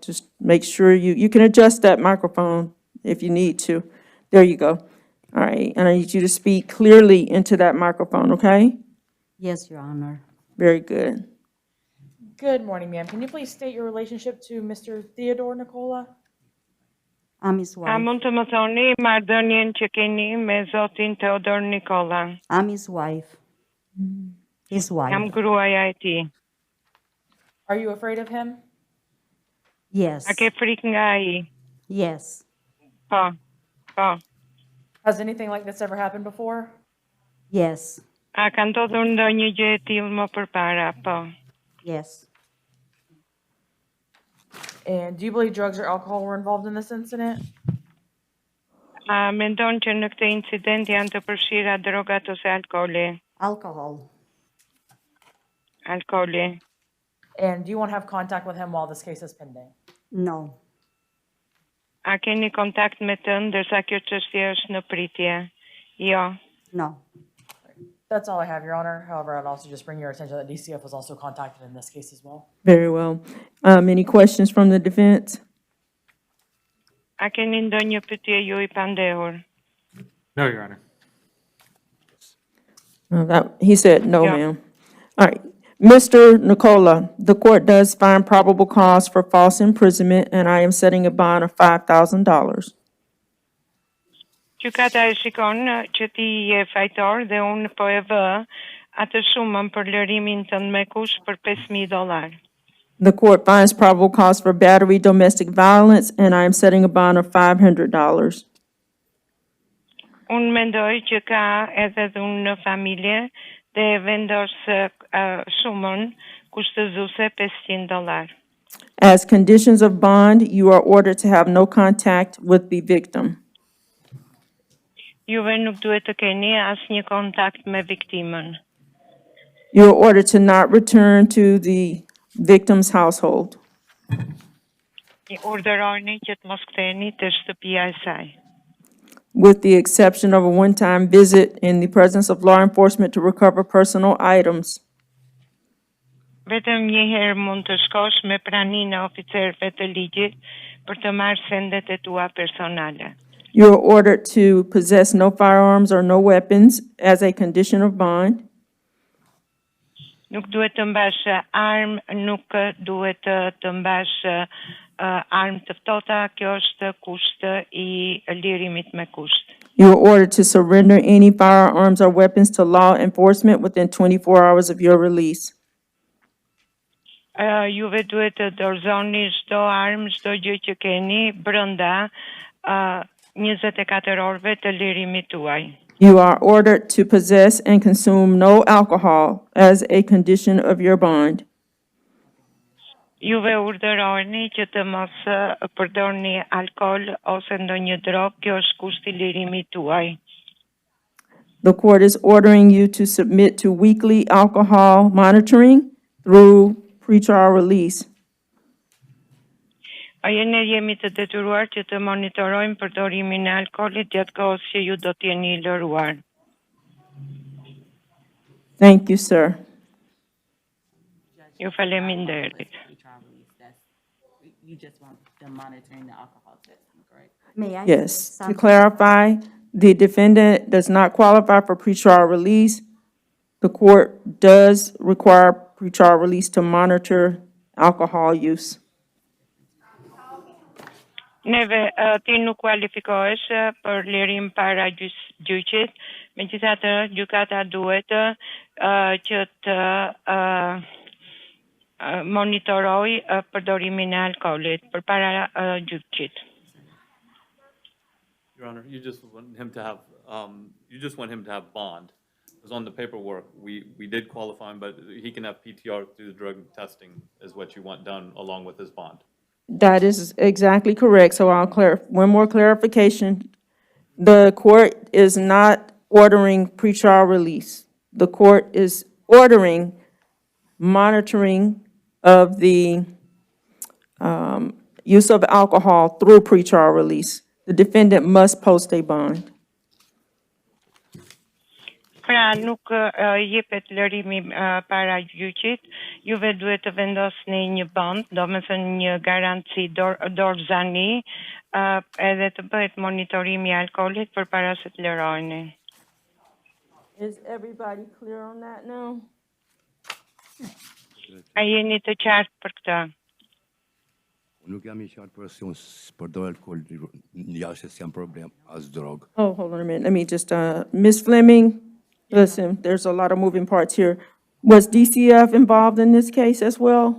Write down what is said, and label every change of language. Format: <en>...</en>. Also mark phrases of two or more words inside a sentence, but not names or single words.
<en>Just make sure you can adjust that microphone if you need to. There you go. All right, and I need you to speak clearly into that microphone, okay? Yes, Your Honor. Very good. Good morning, ma'am. Can you please state your relationship to Mr. Theodore Nicola? I'm his wife.</en> <sq>Mund të më thoni marrëdhënien që keni me zotin Teodor Nikola.</sq> <en>I'm his wife. His wife.</en> <sq>Jam gruaja e tij.</sq> <en>Are you afraid of him? Yes.</en> <sq>A ke frikë nga ai?</sq> <en>Yes.</en> <sq>Po. Po.</sq> <en>Has anything like this ever happened before? Yes.</en> <sq>A ka ndodhur ndonjë gjë e tillë më përpara? Po.</sq> <en>Yes. And do you believe drugs or alcohol were involved in this incident?</en> <sq>A mendon që në këtë incident janë të përfshira drogat ose alkooli?</sq> <en>Alcohol.</en> <sq>Alkooli.</sq> <en>And do you want to have contact with him while this case is pending? No.</en> <sq>A keni kontakt me të ndërsa kjo çështje është në pritje? Jo.</sq> <en>No. That's all I have, Your Honor. However, I'd also just bring your attention that DCF was also contacted in this case as well. Very well. Any questions from the defense?</en> <sq>A keni ndonjë pyetje ju I pandehur?</sq> <en>No, Your Honor. He said no, Yeah. ma'am. All right. Mr. Nicola, the court does find probable cause for false imprisonment, and I am setting a bond of $5,000.</en> <sq>Gjykata e shikon që ti je fajtor dhe unë po e vë atë shumën për lërimin tënd me kush për $5,000.</sq> <en>The court finds probable cause for battery, domestic violence, and I am setting a bond of $500.</en> <sq>Unë mendoj që ka edhe dhunë në familje dhe vendos shumën kushtëzuese $500.</sq> <en>As conditions of bond, you are ordered to have no contact with the victim.</en> <sq>Juve nuk duhet të keni asnjë kontakt me viktimën.</sq> <en>You are ordered to not return to the victim's household.</en> <sq>I urdhëroni që të mos ktheheni te shtëpia e saj.</sq> <en>With the exception of a one-time visit in the presence of law enforcement to recover personal items.</en> <sq>Vetëm një herë mund të shkosh me praninë e oficerëve të ligjit për të marrë sendet e tua personale.</sq> <en>You are ordered to possess no firearms or no weapons as a condition of bond.</en> <sq>Nuk duhet të mbash armë, nuk duhet të mbash armë të ftohta, kjo është kusht I lirimit me kusht.</sq> <en>You are ordered to surrender any firearms or weapons to law enforcement within 24 hours of your release.</en> <sq>Juve duhet të dorëzoni çdo armë, çdo gjë që keni brenda 24 orëve të lirimit tuaj.</sq> <en>You are ordered to possess and consume no alcohol as a condition of your bond.</en> <sq>Juve urdhëroni që të mos përdorni alkool ose ndonjë drogë, kjo është kushti I lirimit tuaj.</sq> <en>The court is ordering you to submit to weekly alcohol monitoring through pretrial release.</en> <sq>Ne jemi të detyruar që të monitorojmë përdorimin e alkoolit gjatë kohës që ju do të jeni I lëruar.</sq> <en>Thank you, sir.</en> <sq>Ju faleminderit.</sq> <en>You just want them monitoring the alcohol testing, correct? May I? Yes. To clarify, the defendant does not qualify for pretrial release. The court does require pretrial release to monitor alcohol use.</en> <sq>Neve ti nuk kualifikohesh për lirim para gjyqit, megjithatë gjykata duhet që të monitoroj përdorimin e alkoolit përpara gjyqit.</sq> <en>Your Honor, you just want him to have bond. Because on the paperwork, we did qualify him, but he can have PTR through the drug testing is what you want done along with his bond. That is exactly correct. So one more clarification. The court is not ordering pretrial release. The court is ordering monitoring of the use of alcohol through pretrial release. The defendant must post a bond.</en> <sq>Pra nuk jepet lërimi para gjyqit, juve duhet të vendosni një bond, domethënë një garanci dorëzani, edhe të bëhet monitorimi i alkoolit përpara se të lëroheni.</sq> <en>Is everybody clear on that now?</en> <sq>A jeni të qartë për këtë? Nuk jam I qartë për asnjë përdor alkool, jashtë s'jam problem as drog.</sq> <en>Oh, hold on a minute. Let me just, Ms. Fleming, listen, there's a lot of moving parts here. Was DCF involved in this case as well?</en>